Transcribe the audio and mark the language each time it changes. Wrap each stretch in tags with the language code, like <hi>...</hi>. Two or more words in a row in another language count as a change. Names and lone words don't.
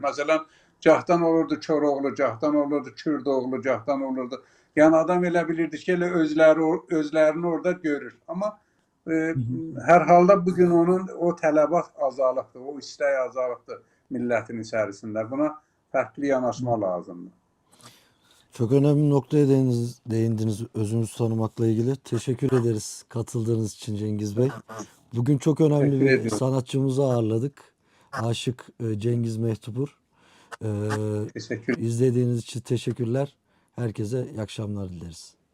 <az>Məsələn, cahdan olurdu Koroğlu, cahdan olurdu Kürdoğlu, cahdan olurdu. Yəni adam elə bilirdi ki, elə özlərini orada görür. Amma hər halda bugün onun o tələbat azalıqdır, o istək azalıqdır millətin içərisində. Buna fərqli yanaşma lazımdır.</az> <tr>Çok önemli noktaya değindiniz özünüzü tanımakla ilgili. Teşekkür ederiz katıldığınız için Cengiz Bey. Bugün çok önemli bir sanatçımızı ağırladık. Aşık Cengiz Mehtupur. Teşekkür. İzlediğiniz için teşekkürler. Herkese iyi akşamlar dileriz.</tr>